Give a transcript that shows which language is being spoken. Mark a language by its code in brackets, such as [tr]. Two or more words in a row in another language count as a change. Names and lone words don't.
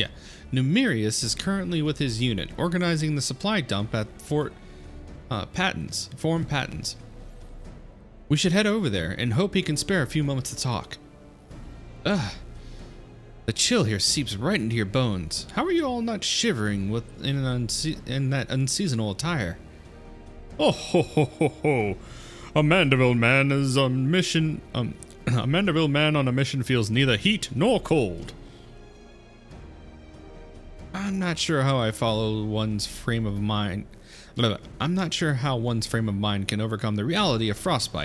[en] Numerius is currently with his unit, organizing the supply dump at Forum Patents. We should head over there and hope he can spare a few moments to talk. Ugh. The chill here seeps right into your bones. How are you all not shivering in that unseasonal attire? Oh ho ho ho ho! A Manderville man is on mission. A Manderville man on a mission feels neither heat nor cold. I'm not sure how I follow one's frame of mind. I'm not sure how one's frame of mind can overcome the reality of frostbite.